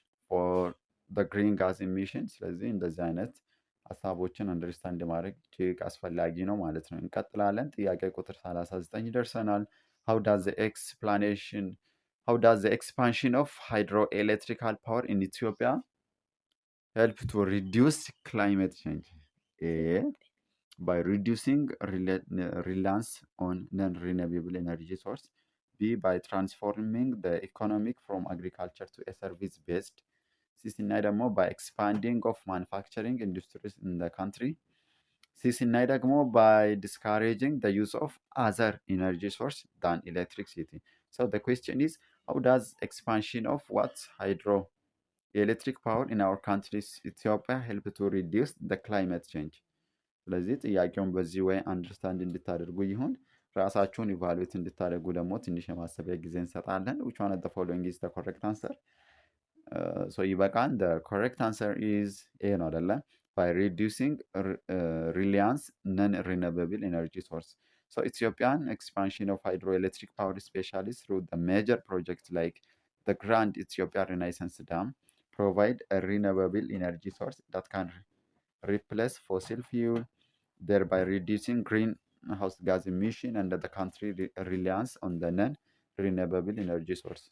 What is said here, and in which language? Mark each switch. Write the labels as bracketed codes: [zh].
[en] ፎር ደ ግሪን ጋዝ ኢሚሽን። [am] ስለዚህ እንደዚህ አይነት ሀሳቦችን አንደርስታንድ ማድረግ እጅግ አስፈላጊ ነው ማለት ነው። እንቀጥላለን። ጥያቄ ቁጥር 39 ደርሰናል። [en] how does the explanation how does the expansion of hydroelectrical power in Ethiopia help to reduce climate change? A, by reducing reliance on non-renewable energy source. B, by transforming the economic from agriculture to a service-based. C, [am] ስናይ ደግሞ [en] by expanding of manufacturing industries in the country. C, [am] ስናይ ደግሞ [en] by discouraging the use of other energy source than electricity. So the question is, how does expansion of what hydroelectric power in our country Ethiopia help to reduce the climate change? [am] ስለዚህ ጥያቄውን በዚህ ወይ አንደርስታንድ እንድታደርጉ ይሁን። ራሳችሁን ኢቫሉዌት እንድታደርጉ ደግሞ ትንሽ የማሰቢያ ጊዜ እንሰጣለን። [en] which one of the following is the correct answer? so ይበቃል። the correct answer is A [am] ነው አይደለ? [en] by reducing reliance non-renewable energy source. So Ethiopian expansion of hydroelectric power, especially through the major projects like the Grand Ethiopia Renaissance Dam, provide a renewable energy source that can replace fossil fuel, thereby reducing greenhouse gas emission and the country reliance on the non-renewable energy source.